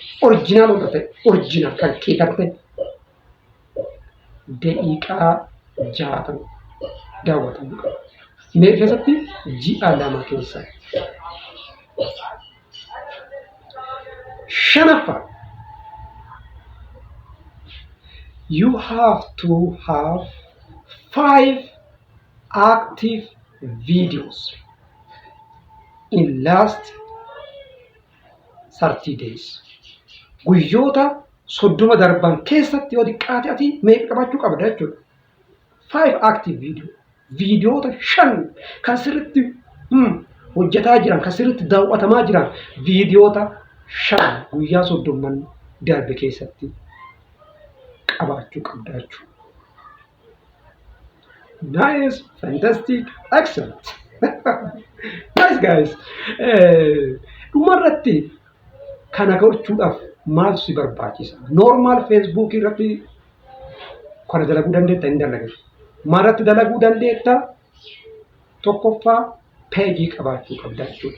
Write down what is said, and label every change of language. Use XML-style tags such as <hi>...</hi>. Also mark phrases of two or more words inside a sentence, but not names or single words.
<om>Oriijinaal kan kee kan ta'e daqiiqaa 60 daawwatamuu qaba. Mee keessatti ji'a 2 keessa. Shanaffaa</om> <en>you have to have 5 active videos in last 30 days.</en> <om>Guyyoota 30 darban keessatti yoo xiqqaate ati meeqa qabaachuu qabda jechuudha. 5 active viidiyoota 5 kan sirriitti hojjetaa jiran kan sirriitti daawwatamaa jiran viidiyoota 5 guyyaa 30 darbe keessatti qabaachuu qabda jechuudha.</om> <en>Nice, fantastic, excellent. Nice guys.</en> <om>Dhumarratti kana gochuudhaaf maal si barbaachisa? Normal Facebook irratti kana dalaguu dandeetta hin dalagu. Maalirratti dalaguu dandeetta? Tokkoffaa page qabaachuu qabda jechuudha.</om>